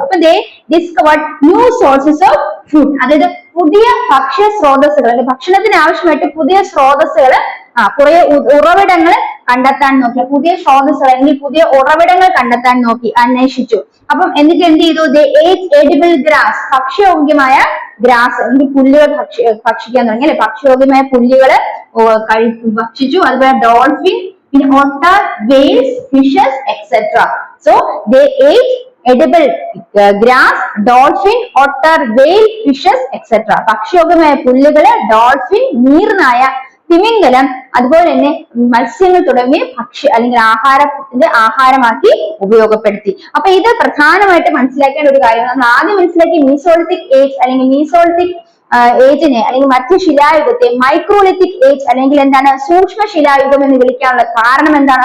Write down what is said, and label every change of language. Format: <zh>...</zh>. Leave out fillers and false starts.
<ml>അപ്പൊ</ml> <en>They discovered new sources of food.</en> <ml>അതായത് പുതിയ ഭക്ഷ്യ സ്രോതസ്സുകൾ, അല്ലെങ്കിൽ ഭക്ഷണത്തിന് ആവശ്യമായിട്ട് പുതിയ സ്രോതസ്സുകൾ, കുറെ ഉറവിടങ്ങൾ കണ്ടെത്താൻ നോക്കി. പുതിയ സ്രോതസ്സുകൾ അല്ലെങ്കിൽ പുതിയ ഉറവിടങ്ങൾ കണ്ടെത്താൻ നോക്കി, അന്വേഷിച്ചു. അപ്പം എന്നിട്ട് എന്ത് ചെയ്തു?</ml> <en>they ate edible grass,</en> <ml>ഭക്ഷ്യയോഗ്യമായ ഗ്രാസ് അല്ലെങ്കിൽ പുല്ലുകൾ ഭക്ഷിക്കാൻ തുടങ്ങി അല്ലെ. ഭക്ഷ്യയോഗ്യമായ പുല്ലുകള് ഭക്ഷിച്ചു. അതുപോലെ ഡോൾഫിൻ, പിന്നെ</ml> <en>otter, whales, fishes, etc. So they ate edible grass, dolphin, otter, whale, fishes, etc.</en> <ml>ഭക്ഷ്യയോഗ്യമായ പുല്ലുകള്, dolphin, നീർനായ, തിമിംഗലം, അതുപോലെ തന്നെ മത്സ്യങ്ങൾ തുടങ്ങിയ ഭക്ഷ്യ അല്ലെങ്കിൽ ആഹാരത്തിന്റെ ആഹാരമാക്കി ഉപയോഗപ്പെടുത്തി. അപ്പൊ ഇത് പ്രധാനമായിട്ട് മനസ്സിലാക്കേണ്ട ഒരു കാര്യം. നമ്മൾ ആദ്യം മനസ്സിലാക്കി മീസോളിത്തിക് ഏജ് അല്ലെങ്കിൽ മീസോളിത്തിക് ഏജിനെ അല്ലെങ്കിൽ മധ്യശിലായുഗത്തെ മൈക്രോലിത്തിക് ഏജ് അല്ലെങ്കിൽ എന്താണ് സൂക്ഷ്മ ശിലായുഗം എന്ന് വിളിക്കാനുള്ള കാരണം എന്താണ്?</ml>